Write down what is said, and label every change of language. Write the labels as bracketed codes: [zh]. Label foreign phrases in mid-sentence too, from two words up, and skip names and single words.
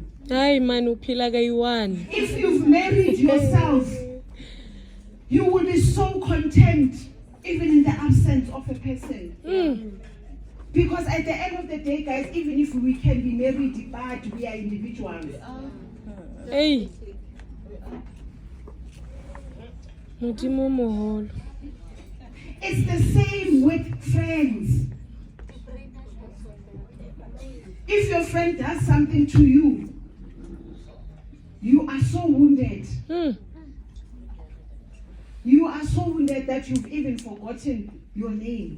[en] Ay, man, uphila kaiwan. If you've married yourself, you will be so content even in the absence of a person. Because at the end of the day, guys, even if we can be married, but we are individuals. [st] Hey. Modimo moholo. [en] It's the same with friends. If your friend does something to you, you are so wounded. You are so wounded that you've even forgotten your name.